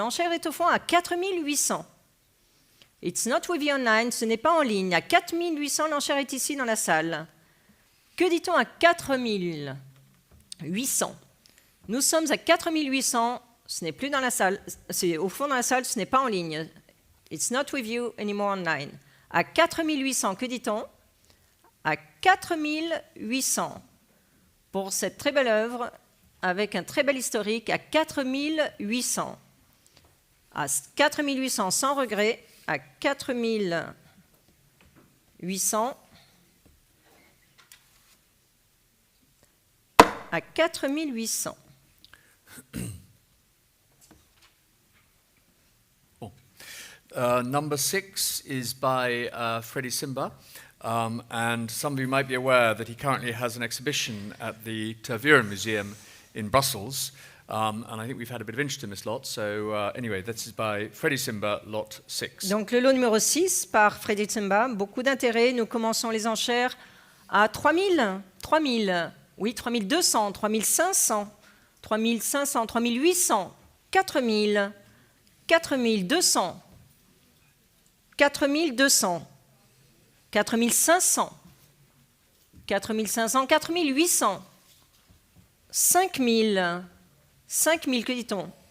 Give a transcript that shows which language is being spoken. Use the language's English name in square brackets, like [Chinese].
[French] L'enchère est au fond à 4800. [English] It's not with you online, [French] ce n'est pas en ligne. À 4800, l'enchère est ici dans la salle. Que dit-on à 4800? Nous sommes à 4800, ce n'est plus dans la salle, c'est au fond dans la salle, ce n'est pas en ligne. [English] It's not with you anymore online. [French] À 4800, que dit-on? À 4800. Pour cette très belle œuvre, avec un très bel historique, à 4800. À 4800, sans regret. À 4800, à 4800. Bon. [English] Number 6 is by Freddie Samba, and some of you might be aware that he currently has an exhibition at the Tervuren Museum in Brussels. And I think we've had a bit of interest in this lot. So anyway, this is by Freddie Samba, lot 6. [French] Donc le lot numéro 6 par Freddie Samba, beaucoup d'intérêt. Nous commençons les enchères à 3000, 3000, oui, 3200, 3500, 3500, 3800, 4000, 4200, 4200, 4500, 4500, 4800, 5000, 5000, que dit-on?